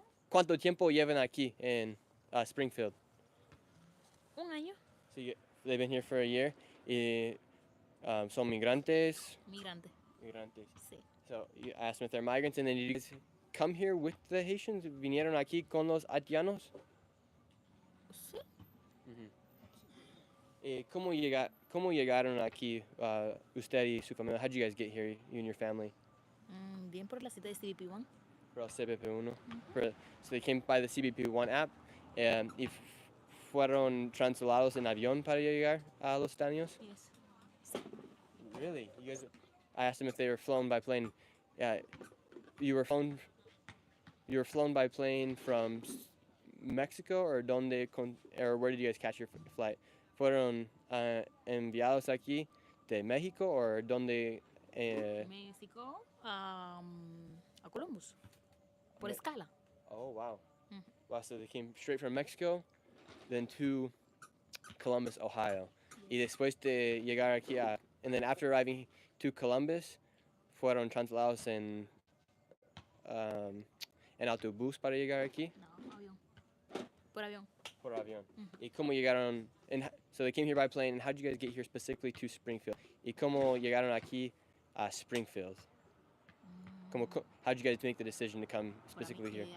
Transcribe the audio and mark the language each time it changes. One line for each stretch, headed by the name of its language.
Spanish: ¿Cuánto tiempo llevan aquí
English: in Springfield?
Spanish: Un año.
English: So they've been here for a year.
Spanish: Y, son migrantes. Migrante. Migrantes. Sí.
English: So you asked them if they're migrants, and then did you guys come here with the Haitians?
Spanish: ¿Vinieron aquí con los haitianos? Sí. ¿Cómo llegaron aquí usted y su familia?
English: How did you guys get here, you and your family?
Spanish: Bien por la cita de CBP One. For el CBP One.
English: So they came by the CBP One app.
Spanish: Y fueron trasladados en avión para llegar a los Estados Unidos?
English: Yes. Really? I asked them if they were flown by plane. You were flown by plane from Mexico, or where did you guys catch your flight?
Spanish: ¿Fueron enviados aquí de México, or donde? México a Columbus. Por escala.
English: Oh, wow. Mhm. Wow, so they came straight from Mexico, then to Columbus, Ohio.
Spanish: Y después de llegar aquí
English: and then after arriving to Columbus,
Spanish: fueron trasladados en autobús para llegar aquí. No, avión. Por avión. Por avión. Mhm. ¿Y cómo llegaron?
English: So they came here by plane, and how did you guys get here specifically to Springfield?
Spanish: ¿Y cómo llegaron aquí a Springfield?
English: How did you guys make the decision to come specifically here?